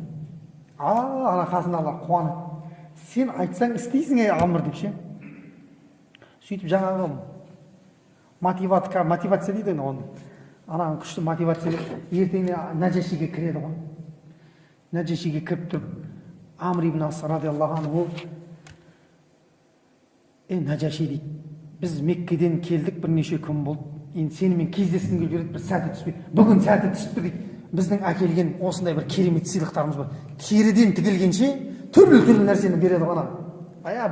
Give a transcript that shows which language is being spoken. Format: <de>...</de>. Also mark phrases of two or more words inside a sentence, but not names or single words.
<kk>Ана қасындағылар қуанып, сен айтсаң істейсің Амр деп ше. Сөйтіп жаңағы мотивация дейді оны. Ана күшті мотивация деп ертеңіне Нәжашиге кіреді ғой. Нәжашиге кіріп тұрып, Амр ибн Ас</kk> <ar>رضي الله عنه,</ar> <kk>Нәжаши дейді, біз Меккеден келдік, бірнеше күн болды. Енді сенімен кездескім келіп жүреді, бір сәті түспейді. Бүгін сәті түсті дейді. Біздің әкелген осындай бір керемет сыйлықтарымыз бар. Теріден тігілгенше түрлі нәрсені береді ғой ана.</kk>